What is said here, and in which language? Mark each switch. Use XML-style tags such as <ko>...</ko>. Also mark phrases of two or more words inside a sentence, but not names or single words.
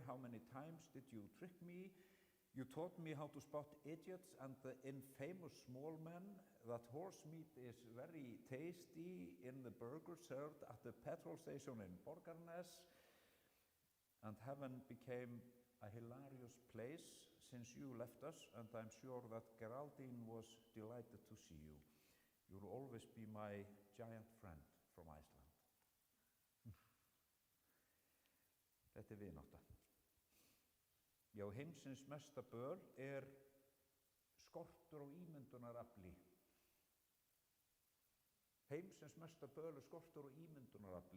<en>How many times did you trick me? You taught me how to spot idiots and the infamous small men, that horse meat is very tasty in the burger served at the petrol station in Borgarnes, and heaven became a hilarious place since you left us, and I'm sure that Geraldine was delighted to see you. You'll always be my giant friend from Iceland.</en> <is>Þetta vinátta. Já, heimsins mesta böl skortur á ímyndunarafli. Heimsins mesta böl skortur á ímyndunarafli.</is>